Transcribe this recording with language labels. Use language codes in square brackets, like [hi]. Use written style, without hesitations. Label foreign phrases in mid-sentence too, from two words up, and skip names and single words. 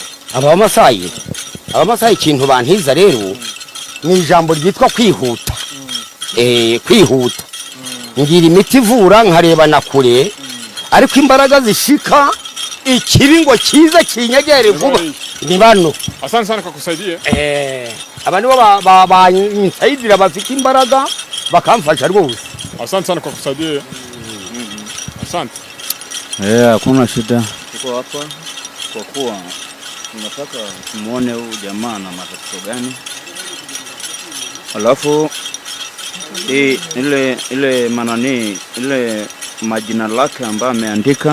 [rw] Abamasayi ikintu bantiza rero ni ijambo ryitwa kwihuta. Kwihuta. Ngira imiti ivura nkareba na kure ariko imbaraga zishika ikibi ngo kiza kinyegere vuba ni bano. [sw] Asante sana kwa kusaidia. [rw] Abantu bansayidira bafite imbaraga bakamfasha rwose. [sw] Asante sana kwa kusaidia. Asante. Hakuna shida. Tuko hapa kwa kuwa tunataka tumuone huyu jamaa na matatizo gani. Alafu ile manani ile majina lake ambayo ameandika.